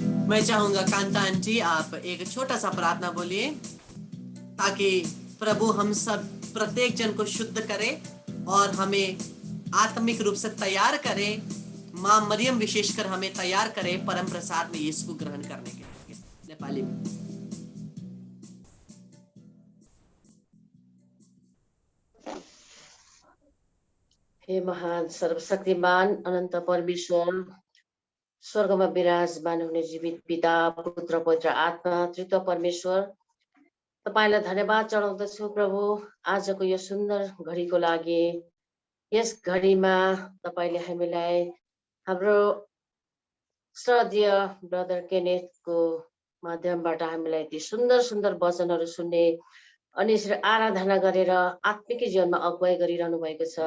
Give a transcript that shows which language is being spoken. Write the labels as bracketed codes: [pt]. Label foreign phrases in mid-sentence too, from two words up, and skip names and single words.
[hi] मैं चाहूंगा कांता आंटी आप एक छोटा सा प्रार्थना बोलिए ताकि प्रभु हम सब प्रत्येक जन को शुद्ध करे और हमें आत्मिक रूप से तैयार करे। माँ मरियम विशेषकर हमें तैयार करे परम प्रसाद में यीशु को ग्रहण करने के लिए। नेपाली में [ne] हे महान सर्वशक्तिमान अनन्त परमेश्वर, स्वर्गमा विराजमान हुने जीवित पिता, पुत्र, पवित्र आत्मा, त्रित्व परमेश्वर, तपाईलाई धन्यवाद चढाउँदछु प्रभु आजको यो सुन्दर घडीको लागि। यस घडीमा तपाईले हामीलाई हाम्रो श्रद्धेय ब्रदर केनेथको माध्यमबाट हामीलाई ती सुन्दर सुन्दर वचनहरू सुन्ने अनि आराधना गरेर आत्मिक जीवनमा अगुवाई गरिरहनु भएको छ।